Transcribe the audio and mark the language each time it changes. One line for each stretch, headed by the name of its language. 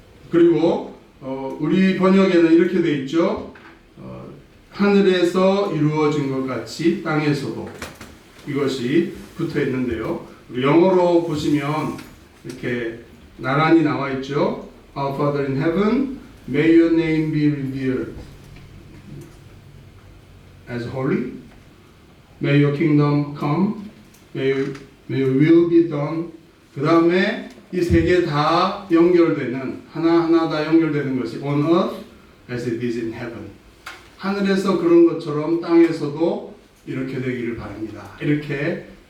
Korean: 그리고 우리 번역에는 이렇게 되어 있죠. 하늘에서 이루어진 것 같이 땅에서도 이것이 붙어 있는데요. 우리 영어로 보시면 이렇게 나란히 나와 있죠.
English: Our Father in heaven, may your name be revered as holy. May your kingdom come. May your will be done.
Korean: 그 다음에 이 세 개 다 연결되는 하나하나 다 연결되는 것이
English: on earth as it is in heaven.
Korean: 하늘에서 그런 것처럼 땅에서도 이렇게 되기를 바랍니다. 이렇게